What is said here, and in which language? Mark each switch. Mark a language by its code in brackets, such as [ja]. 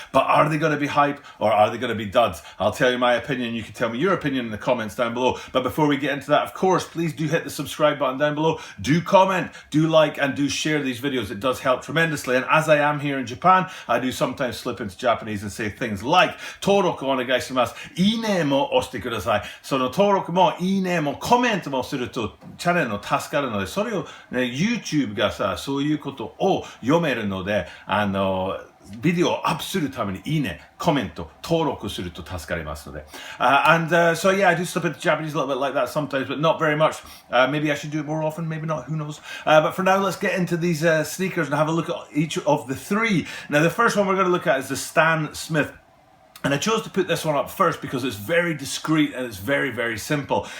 [en] But are they going to be hype or are they going to be duds? I'll tell you my opinion. You can tell me your opinion in the comments down below. But before we get into that, of course, please do hit the subscribe button down below. Do comment, do like, and do share these videos. It does help tremendously. And as I am here in Japan, I do sometimes slip into Japanese and say things like [ja] 登録お願いします。いいねも押してください。その登録もいいねもコメントもするとチャンネルの助かるので、それをね、YouTube がさ、そういうことを読めるので、ビデオをアップするためにいいね、コメント、登録すると助かりますので。 [en] So yeah, I do slip into Japanese a little bit like that sometimes, but not very much. Maybe I should do it more often, maybe not, who knows. But for now, let's get into these sneakers and have a look at each of the 3. Now, the first one we're going to look at is the Stan Smith. And I chose to put this one up first because it's very discreet and it's very, very simple.